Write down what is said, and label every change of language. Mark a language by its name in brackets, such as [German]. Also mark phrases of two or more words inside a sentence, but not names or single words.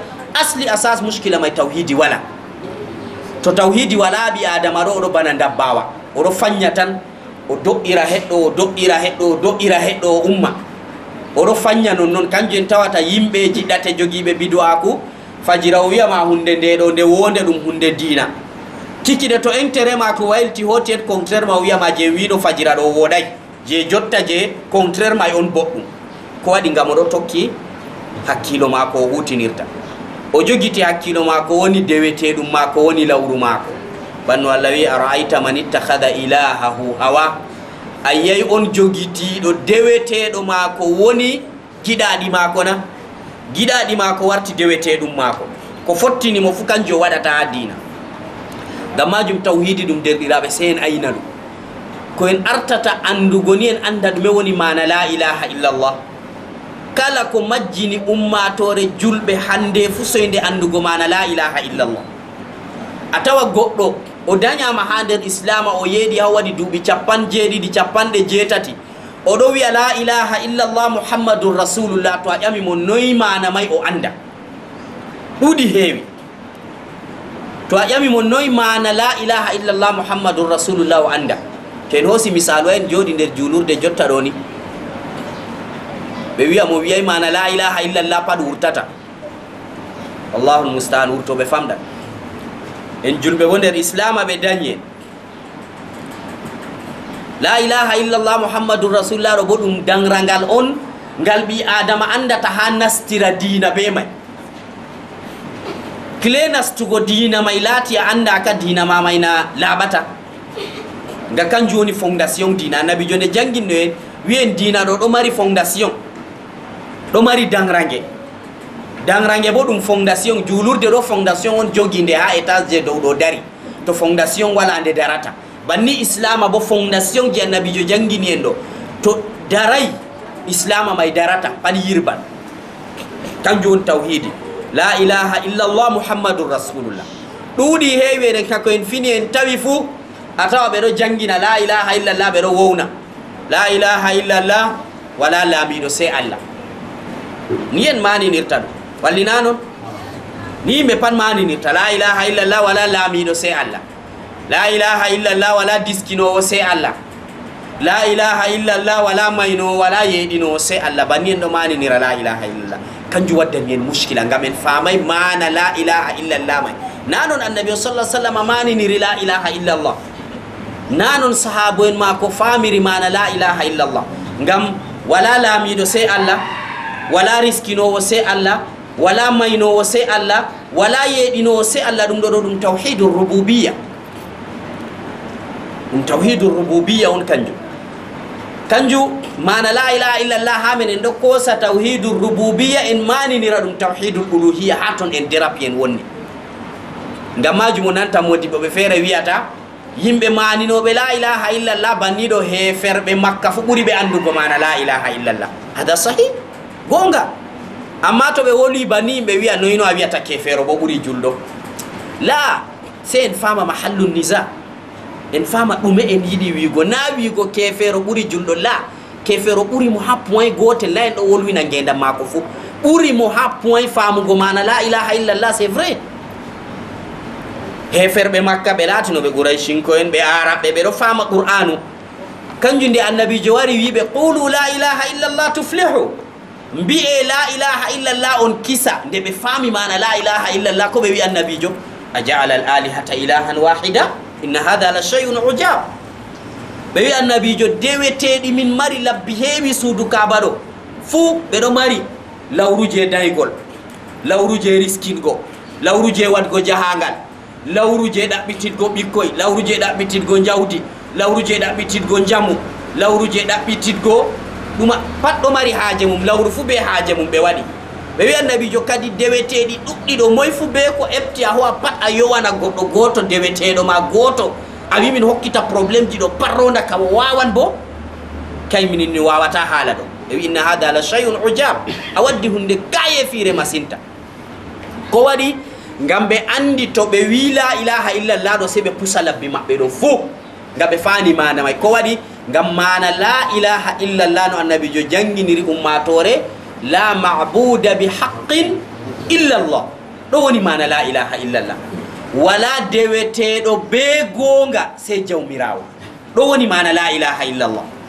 [Fula] Asli asas muskila may tawhidi wala. To tawhidi wala ɓi adama ɗo oɗo bana dabbawa, oɗo fanya tan o do'ira heɗɗo o do'ira heɗɗo o do'ira heɗɗo o umma, oɗo fanya non. Kanjum en tawata yimɓeji ɗate jogiɓe bidu'aku fajira o wiyama hunde nde ɗo nde wonde ɗum hunde diina. Kikiɗe to intérêt ma ko waylti hoti [French] et contraire [Fula] ma wiyama je wiɗo fajira ɗo woɗay, je jotta je contraire ma on boɗɗum. Ko waɗi ngam oɗo tokki hakkilo mako o hutinirta, o jogiti hakkilo mako woni deweteɗum mako woni lawru mako. Banno Allah wi [Arabic] أرأيت من اتخذ إلهه هواه, [Fula] ayyay on jogitiɗo deweteɗo mako woni giɗaɗi mako na, giɗaɗi mako warti deweteɗum mako. Ko fottinimo fu kanjo waɗata ha dina. Ngam majum tawhidi ɗum derɗiraɓe sey en ayna ɗum. Ko en artata andugo ni en anda ɗume woni mana [Arabic] لا إله إلا الله. [Fula] Kala ko majjini ummatore julɓe hande fu soyde andugo mana [Arabic] لا إله إلا الله. [Fula] A tawa goɗɗo o dañama ha nder islama o yeeɗi ha waɗi duuɓi 70 78 oɗo wiya [Arabic] لا إله إلا الله محمد رسول الله. [Fula] To a ƴamimo noyi mana may o anda, ɗuɗi heewi. To a ƴamimo noyi mana [Arabic] لا إله إلا الله محمد رسول الله [Fula] o anda. To en hoosi misalu en jooɗi nder julurde jotta ɗo ni, ɓe wiya mo wiyay mana [Arabic] لا إله إلا الله [Fula] pat wurtata. [Arabic] الله المستعان, [Fula] wurtoɓe famɗa. En julɓe bo nder islama ɓe dañi en [Arabic] لا إله إلا الله محمد رسول الله [Fula] ɗo bo ɗum danrangal on ngal ɓi adama andata ha nastira diina be may. Kile nastugo diina may laati a anda ka diina ma may na laɓata. Nga kanjum woni fondation diina. Annabijo nde janginno en wiyen diina ɗo mari fondation, ɗo mari dangrange. Dangrange bo ɗum fondation. Julurde ɗo fondation on joginde ha étage je dow ɗo dari. To fondation wala nde darata. Banni islama bo fondation je annabijo jangini en ɗo to daray islama may darata pat yirban. Kanjum woni tawhidi [Arabic] لا إله إلا الله محمد رسول الله. [Fula] ɗuuɗi heewi eɗen kako en fini en tawi fuu a tawa ɓeɗo jangina [Arabic] لا إله إلا الله [Fula] ɓeɗo wowna [Arabic] لا إله إلا الله [Fula] wala laamiɗo sey Allah ni en maninirta ɗum wallina noon ni yimɓe pat maninirta [Arabic] لا إله إلا الله [Fula] wala laamiɗo sey Allah [Arabic] لا إله إلا الله [Fula] wala diskinowo sey Allah [Arabic] لا إله إلا الله [Fula] wala maynowo wala yeeɗinowo sey Allah banni en ɗo maninira [Arabic] لا إله إلا الله [Fula] kanjum waddani en muskila ngam en famay mana [Arabic] لا إله إلا الله [Fula] may na noon annabi o sallah sallam maniniri [Arabic] لا إله إلا الله [Fula] na noon sahabo en ma ko famiri mana [Arabic] لا إله إلا الله [Fula] ngam wala laamiɗo sey Allah wala riskinowo sey Allah wala maynowo sey Allah wala yeeɗinowo sey Allah ɗum ɗo ɗo ɗum [Arabic] توحيد الربوبية [Fula] ɗum [Arabic] توحيد الربوبية [Fula] on kanjum mana [Arabic] لا إله إلا الله [Fula] ha men en ɗo kosa [Arabic] توحيد الربوبية [Fula] en maninira ɗum [Arabic] توحيد الألوهية [Fula] ha ton en dérapi en wonni ngam majum o nanta modiɓe ɓe feere wiyata yimɓe maninoɓe [Arabic] لا إله إلا الله [Fula] banniɗo heferɓe makka fu ɓuuri ɓe andugo mana [Arabic] لا إله إلا الله هذا صحيح [Fula] gonga amma to ɓe woli banni yimɓe wiya noyino a wiyata kefero bo ɓuuri julɗo la se en fama mahallu nisa en fama ɗume en yiɗi wiigo na wiigo kefero ɓuuri julɗo la kefero ɓuuri mo ha point gotel la en ɗo wolwina ngendam mako fu ɓuuri mo ha point famugo mana [Arabic] لا إله إلا الله [French] c'est vrai [Fula] heferɓe makka ɓe laatinoɓe gouraychinko en ɓe araɓɓe ɓeɗo fama qur'anu kanjum nde annabijo wari wiɓe [Arabic] قولوا لا إله إلا الله تفلحوا [Fula] mbi'e [Arabic] لا إله إلا الله [Fula] on kisa nde ɓe faami mana [Arabic] لا إله إلا الله [Fula] ko ɓe wi annabijo [Arabic] أجعل الآلهة إلها واحدا إن هذا لشيء عجاب [Fula] ɓe wi annabijo deweteɗi min mari labbi heewi suudu kaba ɗo fuu ɓeɗo mari lawruje daygol lawruje riskingo lawruje wadgo jahangal lawruje ɗaɓɓititgo ɓikkoy lawruje ɗaɓɓititgo jawdi lawruje ɗaɓɓititgo jamu lawruje ɗaɓɓititgo ɗuma pat ɗo mari haaje mum lawru fu be haaje mum ɓe waɗi ɓe wi annabijo kadi deweteɗi ɗuɗɗi ɗo moy fu be ko efti a howa pat a yowana goɗɗo goto deweteɗo ma goto a wi min hokkita probléme ji ɗo pat ronda kam wawan bo kay minin mi wawata haala ɗo ɓe wi [Arabic] إن هذا ل شيء عجاب [Fula] a waddi hunde kaye fiire masinta ko waɗi ngam ɓe andi to ɓe wi [Arabic] لا إله إلا الله [Fula] ɗo se ɓe pusa labbi maɓɓe ɗo fo ngam ɓe fani mana may ko waɗi ngam mana [Arabic] لا إله إلا الله [Fula] no annabijo janginiri ummatore [Arabic] لا معبود بحق إلا الله [Fula] ɗo woni mana [Arabic] لا إله إلا الله [Fula] wala deweteɗo be gonga sey jawmirawo ɗo woni mana la ilaha illallah